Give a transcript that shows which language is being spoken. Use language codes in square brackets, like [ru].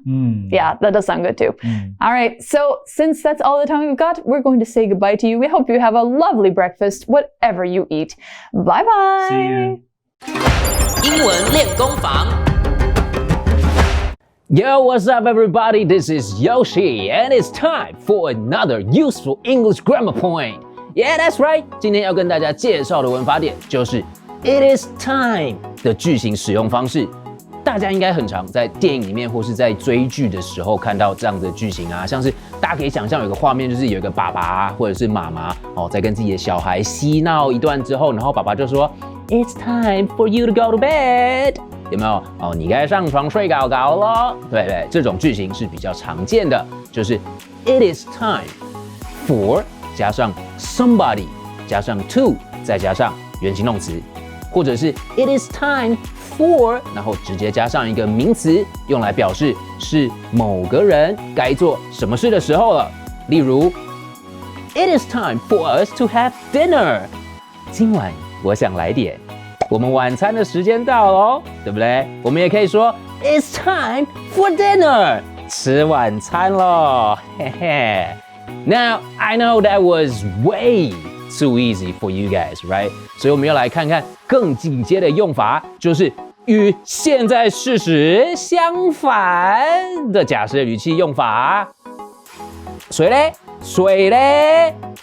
[en] Yeah, that does sound good too. All right, so since that's all the time we've got, we're going to say goodbye to you. We hope you have a lovely breakfast, whatever you eat. Bye-bye. See you. [zh] 英文练功房。 [en] Yo, what's up, everybody? This is Yoshi, and it's time for another useful English grammar point. Yeah, that's right. [zh] 今天要跟大家介绍的文法点就是 [en] "It is time" [zh] 的句型使用方式。大家应该很常在电影里面或是在追剧的时候看到这样的句型啊，像是大家可以想象有一个画面，就是有一个爸爸或者是妈妈在跟自己的小孩嬉闹一段之后，然后爸爸就说 [en] "It's time for you to go to bed." [zh] 有没有你该上床睡觉咯？对，这种句型是比较常见的，就是 [en] It is time for [zh] 加上 somebody 加上 to 再加上原形动词，或者是 It is time for 然后直接加上一个名词，用来表示是某个人该做什么事的时候了。例如 [en] It is time for us to have dinner. [zh] 今晚我想来点。我们晚餐的时间到咯，对不对？我们也可以说 [en] It's time for dinner. [zh] 吃晚餐咯，嘿嘿。 [en] Now I know that was way too easy for you guys, right? [zh] 所以我们要来看看更进阶的用法，就是与现在事实相反的假设语气用法。水嘞，水嘞。